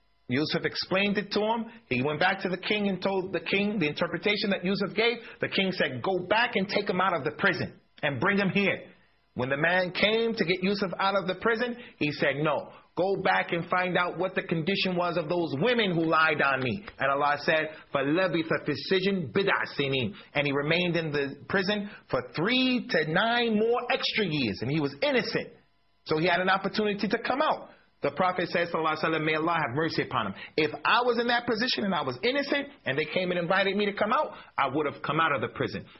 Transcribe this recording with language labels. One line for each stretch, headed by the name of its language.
English: Yusuf explained it to him. He went back to the king and told the king the interpretation that Yusuf gave. The king said, go back and take him out of the prison and bring him here. When the man came to get Yusuf out of the prison, he said, no, go back and find out what the condition was of those women who lied on me. And Allah said,
Arabic: فَلَبِثَ فِي السِّجْنِ بِدْعَ سِنِينَ.
English: And he remained in the prison for 3 to 9 more extra years, and he was innocent. So he had an opportunity to come out. The Prophet says, sallallahu alayhi wa sallam, may Allah have mercy upon him. If I was in that position and I was innocent and they came and invited me to come out, I would have come out of the prison.